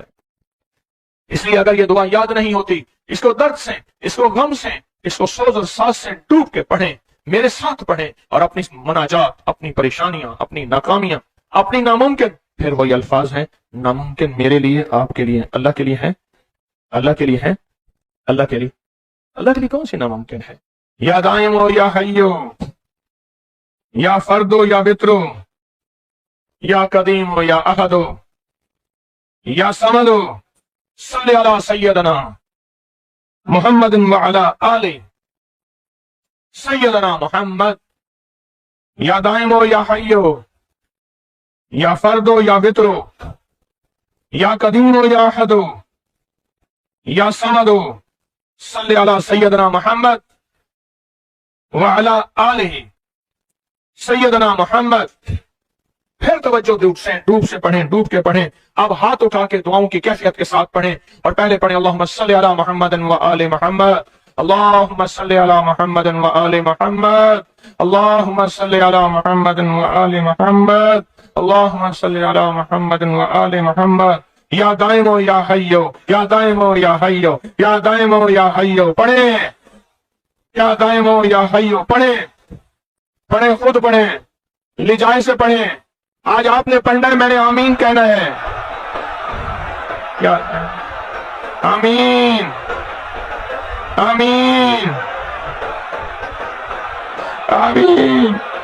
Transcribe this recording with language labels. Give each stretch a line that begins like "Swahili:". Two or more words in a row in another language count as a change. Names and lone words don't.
Urdu: اس لیے اگر یہ دعا یاد نہیں ہوتی، اس کو درد سے، اس کو غم سے، اس کو سوز اور ساز سے ڈوب کے پڑھیں، میرے ساتھ پڑھیں، اور اپنی مناجات، اپنی پریشانیاں، اپنی ناکامیاں، اپنی ناممکن، پھر وہی الفاظ ہیں، ناممکن میرے لیے، آپ کے لیے، اللہ کے لیے ہے، اللہ کے لیے ہے، اللہ کے لیے، اللہ کے لیے کون سی ناممکن ہے?
Arabic: يا دائم يا حي، يا فرد يا وتر، يا قديم يا أحد، يا صمد, صل على سيدنا محمد وعلى آل سيدنا محمد. يا دائم يا حي، يا فرد يا وتر، يا قديم يا أحد، يا صمد, صل على سيدنا محمد وعلى آله سيدنا محمد.
Urdu: پھر توجہ ڈوب سے پڑھیں، ڈوب کے پڑھیں. اب ہاتھ اٹھا کے دعاؤں کی کیفیت کے ساتھ پڑھیں، اور پہلے پڑھیں
Arabic: اللهم صل على محمد وآل محمد، اللهم صل على محمد وآل محمد، اللهم صل على محمد وآل محمد، اللهم صل على محمد وآل محمد. يا دائم يا حي، يا دائم يا حي، يا دائم يا حي، پڑھے، يا دائم يا حي,
Urdu: پڑھے، پڑھے، خود پڑھے، لجائے سے پڑھے. آج آپ نے پڑھنا ہے، میں نے آمین کہنا ہے. کیا؟ آمین، آمین، آمین.